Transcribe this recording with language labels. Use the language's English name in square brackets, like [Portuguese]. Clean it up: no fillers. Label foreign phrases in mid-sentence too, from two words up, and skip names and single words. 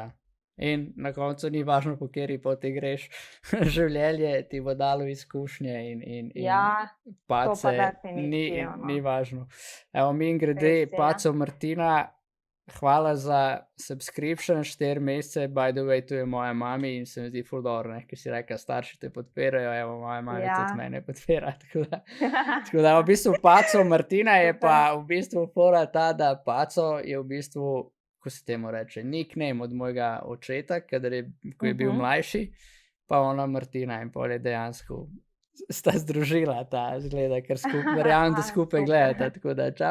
[Slovenian] In na koncu ni važno, po kateri poti greš. Življenje ti bo dalo izkušnje in pace, ni važno. Evo, mimogrede, Paco Martina, hvala za subscription, 4 mesece, [English] by the way, [Slovenian] tu je moja mami in se mi zdi ful dobro, ker si rekla, starši te podpirajo, evo, moja mami tudi mene podpira, tako da v bistvu Paco Martina je pa v bistvu fora ta, da Paco je v bistvu, ko se temu reče, nickname od mojega očeta, ko je bil mlajši, pa ona Martina in pol je dejansko sta združila ta zgleda, ker verjamem, da skupaj gledata, tako da čau.